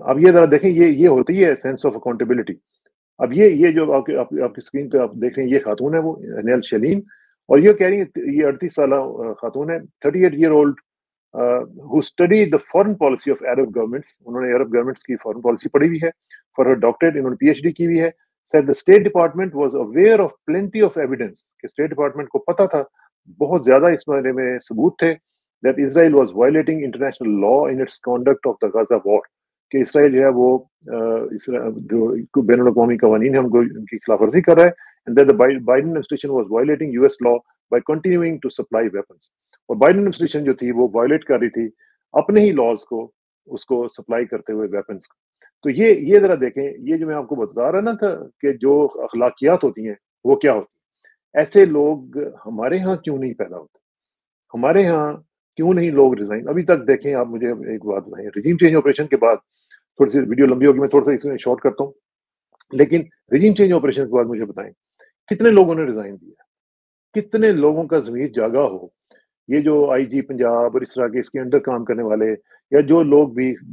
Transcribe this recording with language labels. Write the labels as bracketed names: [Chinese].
[Urdu] اب یہ ذرا دیکھیں یہ ہوتی ہے سینس آف اکاؤنٹیبلٹی. اب یہ جو آپ کی اسکرین پہ آپ دیکھ رہے ہیں یہ خاتون ہے وہ نیل شلیم، اور یہ کہہ رہی ہے یہ 38 سالہ خاتون ہے 38 year old [English] who studied the foreign policy of Arab governments. [Urdu] انہوں نے عرب گورنمنٹس کی فارن پالیسی پڑھی ہوئی ہے. [English] For her doctorate [Urdu] انہوں نے پی ایچ ڈی کی ہوئی ہے. [English] Said the State Department was aware of plenty of evidence [Urdu] کہ اسٹیٹ ڈپارٹمنٹ کو پتا تھا، بہت زیادہ اس بارے میں ثبوت تھے [English] that Israel was violating international law in its conduct of the Gaza war، [Urdu] کہ اسرائیل جو ہے وہ جو بین الاقوامی قوانین ہیں ان کی خلاف ورزی کر رہا ہے، [English] and that the Biden administration was violating US law by continuing to supply weapons. [Urdu] اور بائیڈن ایڈمنسٹریشن جو تھی وہ وائلیٹ کر رہی تھی اپنے ہی لاز کو، اس کو سپلائی کرتے ہوئے ویپنز کو. تو یہ ذرا دیکھیں، یہ جو میں آپ کو بتا رہا نا تھا کہ جو اخلاقیات ہوتی ہیں وہ کیا ہوتی ہیں. ایسے لوگ ہمارے ہاں کیوں نہیں پیدا ہوتے؟ ہمارے ہاں کیوں نہیں لوگ ریزائن؟ ابھی تک دیکھیں آپ مجھے ایک بات بتائیں، رجیم چینج آپریشن کے بعد، تھوڑی سی ویڈیو لمبی ہوگی میں تھوڑا سا اس میں شارٹ کرتا ہوں، لیکن رجیم چینج آپریشن کے بعد مجھے بتائیں کتنے لوگوں نے ریزائن دیا؟ کتنے لوگوں کا ضمیر جاگا ہو؟ یہ جو آئی جی پنجاب اور اس طرح کے اس کے انڈر کام کرنے والے، یا جو لوگ بھی